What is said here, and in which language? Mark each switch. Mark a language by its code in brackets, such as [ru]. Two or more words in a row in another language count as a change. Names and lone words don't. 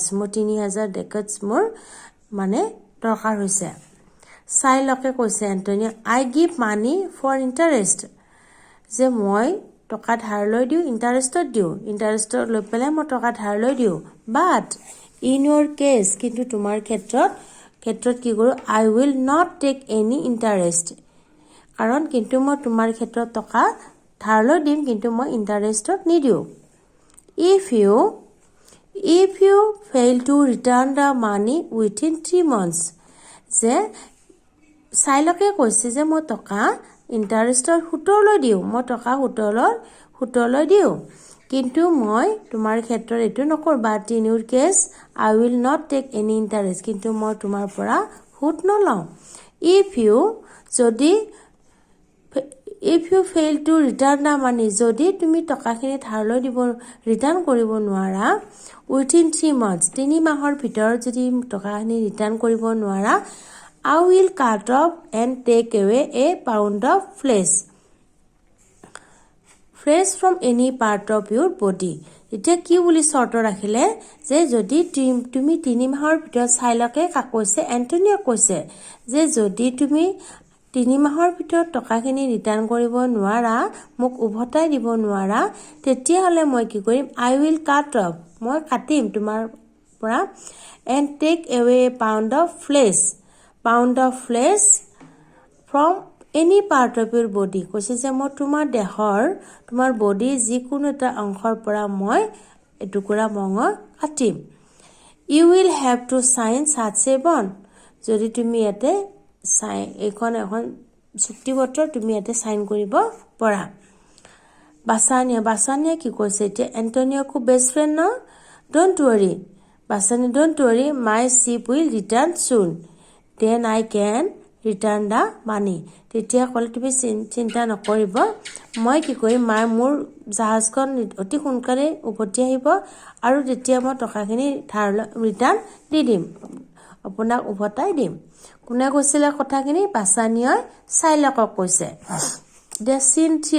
[as] মোৰ 3000 ডেকাটছ মোৰ মানে দৰকাৰ হৈছে চাইলকে কৈছে এণ্টনিয় [en] I give money for interest [as] যে মই টকা ধাৰলৈ দিওঁ ইণ্টাৰেষ্টত লৈ পেলাই মই টকা ধাৰলৈ দিওঁ [en] but in your case [as] কিন্তু তোমাৰ ক্ষেত্ৰত কি কৰোঁ [en] I will not take any interest [as] কাৰণ কিন্তু মই তোমাৰ ক্ষেত্ৰত টকা ধাৰলৈ দিম কিন্তু মই ইণ্টাৰেষ্টত নিদিওঁ [en] If you fail to return the money within 3 months [as] যে চাইলকে কৈছে যে মই টকা ইণ্টাৰেষ্টৰ সুতলৈ দিওঁ মই টকা সুতলৈ দিওঁ কিন্তু মই তোমাৰ ক্ষেত্ৰত এইটো নকৰোঁ [en] but in your case I will not take any interest [as] কিন্তু মই তোমাৰ পৰা সুত নলওঁ [en] If you fail to return the money [as] যদি তুমি টকাখিনি ধাৰলৈ ৰিটাৰ্ণ কৰিব নোৱাৰা [en] within 3 months [as] 3 মাহৰ ভিতৰত যদি টকাখিনি ৰিটাৰ্ণ কৰিব নোৱাৰা [en] I will cut off and take away a pound of flesh from any part of your body [as] এতিয়া কি বুলি চৰ্ত ৰাখিলে যে যদি তুমি 3 মাহৰ ভিতৰত চাইলকে কৈছে এণ্টনিয় কৈছে যে যদি তুমি 3 মাহৰ ভিতৰত টকাখিনি ৰিটাৰ্ণ কৰিব নোৱাৰা মোক উভতাই দিব নোৱাৰা তেতিয়াহ'লে মই কি কৰিম [en] I will cut off [as] মই কাটিম তোমাৰ পৰা [en] and take away a pound of flesh from any part of your body [as] কৈছে যে মই তোমাৰ বডি যিকোনো এটা অংশৰ পৰা মই এটুকুৰা মঙহ কাটিম [en] you will have to sign such a bond [as] যদি তুমি ইয়াতে এখন চুক্তিপত্ৰ তুমি ইয়াতে সাইন কৰিব পৰা বাছানিয়ে কি কৈছে এতিয়া [en] এণ্টনিয় [as] খুব [en] best friend no don't worry Bassanio don't worry my ship will return soon then I can return the money [as] তেতিয়া ক'লে তুমি চিন্তা নকৰিব মই কি কৰিম মোৰ জাহাজখন অতি সোনকালে উভতি আহিব আৰু তেতিয়া মই টকাখিনি ৰিটাৰ্ণ দি দিম আপোনাক উভতাই দিম কোনে কৈছিলে কথাখিনি বাছানিয়ে চাইলকক কৈছে দে চিন 3